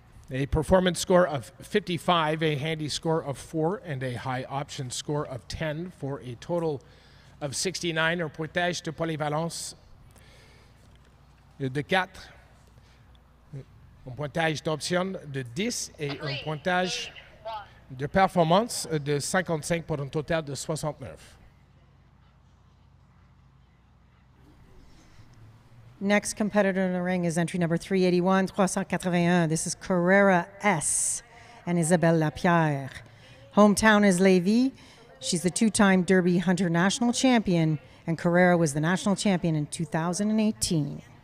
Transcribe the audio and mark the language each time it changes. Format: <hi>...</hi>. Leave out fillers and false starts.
<en>A performance score of 55, a handy score of 4, and a high option score of 10 for a total of 69.</en> <fr>Un pointage de polyvalence de 4. Un pointage d'option de 10 et un pointage de performance de 55 pour un total de 69.</fr> <en>Next competitor in the ring is entry number 381, 381. This is Carrera S and Isabelle Lapierre. Hometown is Lévis. She's the two-time Derby Hunter national champion, and Carrera was the national champion in 2018.</en>